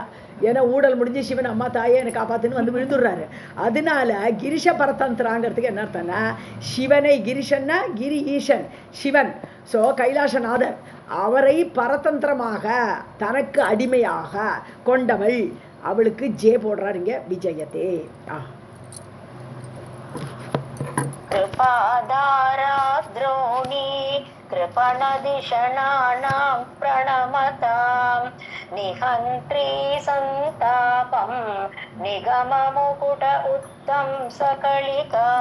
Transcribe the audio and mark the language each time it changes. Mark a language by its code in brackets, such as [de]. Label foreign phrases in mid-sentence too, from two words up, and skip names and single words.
[ta] ஏன்னா ஊழல் முடிஞ்சு சிவன் அம்மா தாயே என்னை காப்பாற்றுன்னு வந்து விழுந்துடுறாரு. அதனால கிரிஷ பரதந்திராங்கிறதுக்கு என்ன அர்த்தம்னா, சிவனை, கிரிஷன்னா கிரி ஈசன் சிவன், ஸோ கைலாசநாதர், அவரை பரதந்திரமாக தனக்கு அடிமையாக கொண்டவள். அவளுக்கு ஜே போடுறாருங்க, விஜயத்தே. [sa] कृपादारा द्रोणी कृपणदिशणानां प्रणमतां निहन्त्री सन्तापं निगममुकुट उत्तम सकलिका